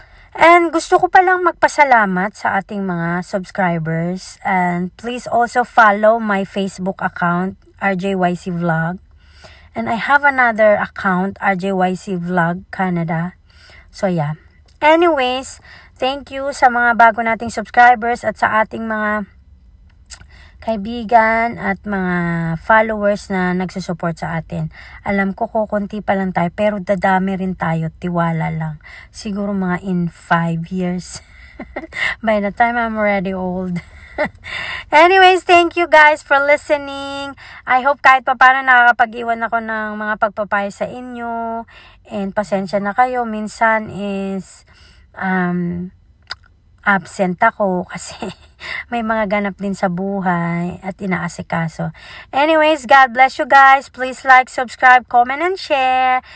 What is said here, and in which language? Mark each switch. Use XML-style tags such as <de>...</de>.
<tl>And gusto ko palang magpasalamat sa ating mga subscribers.</tl> <en>And please also follow my Facebook account, RJYC Vlog. And I have another account, RJYC Vlog Canada. So yeah.</en> <tl>Anyways, thank you sa mga bago nating subscribers at sa ating mga kaibigan at mga followers na nagsusupport sa atin. Alam ko kukunti pa lang tayo pero dadami rin tayo, tiwala lang.</tl> <en>Siguro mga in 5 years. By the time I'm already old. Anyways, thank you guys for listening.</en> <tl>I hope kahit pa paano nakakapag-iwan ako ng mga pagpapayo sa inyo. And pasensya na kayo. Minsan is absent ako kasi may mga ganap din sa buhay at inaasikaso.</tl> <en>Anyways, God bless you guys. Please like, subscribe, comment, and share.</en>